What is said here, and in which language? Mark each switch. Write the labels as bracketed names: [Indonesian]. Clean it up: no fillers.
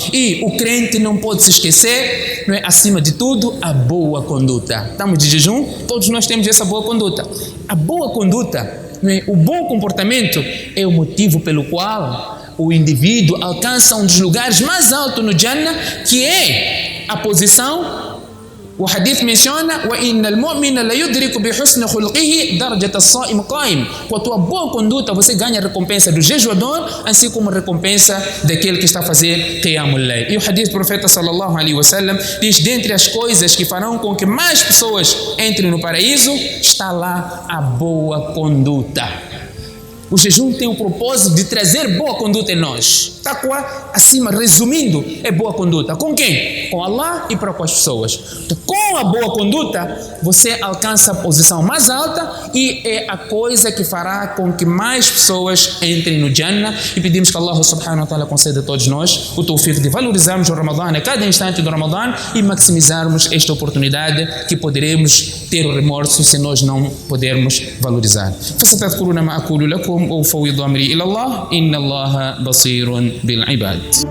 [Portuguese] E o crente não pode se esquecer, não é, acima de tudo, a boa conduta. Estamos de jejum, todos nós temos essa boa conduta. A boa conduta, não é, o bom comportamento é o motivo pelo qual o indivíduo alcança um dos lugares mais altos no Jannah, que é a posição. O hadith menciona: [Arabic] وَإِنَّ الْمُؤْمِنَ لَيُدْرِكُ بِحُسْنِ خُلْقِهِ دَرْجَةَ الصَّائِمِ قَائِمٍ. [Portuguese] Com a tua boa conduta, você ganha a recompensa do jejuador, assim como a recompensa daquele que está a fazer Qiyamul Layl. E o hadith do profeta sallallahu alaihi wasallam diz: dentre as coisas que farão com que mais pessoas entrem no paraíso, está lá a boa conduta. O jejum tem o propósito de trazer boa conduta em nós. Taqwa, acima, resumindo, é boa conduta. Com quem? Com Allah e para com as pessoas. Com a boa conduta, você alcança a posição mais alta e é a coisa que fará com que mais pessoas entrem no Jannah. E pedimos que Allah subhanahu wa ta'ala conceda a todos nós o tawfiq de valorizarmos o Ramadã a cada instante do Ramadã e maximizarmos esta oportunidade que poderemos ter o remorso se nós não pudermos valorizar. [Arabic] فستذكرون ما أقول لكم وأفوض أمري إلى الله إن الله بصير بالعباد.